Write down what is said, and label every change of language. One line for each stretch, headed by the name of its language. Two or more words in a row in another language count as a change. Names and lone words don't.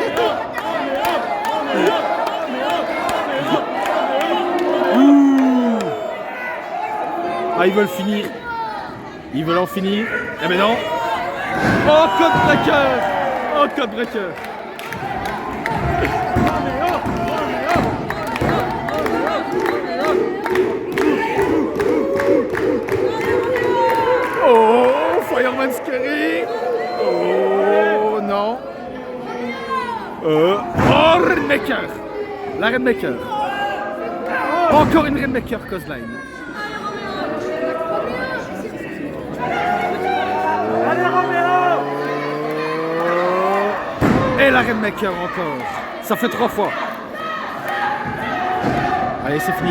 French: Ah, ils veulent finir. Ils veulent en finir. Eh ben non. Oh, code breaker. Oh, code breaker. Oh, Fireman Scary. Oh, non. Oh, Rainmaker. La Rainmaker. Encore une Rainmaker Cosline. Et la Rainmaker encore. Ça fait 3 fois. Allez, c'est fini.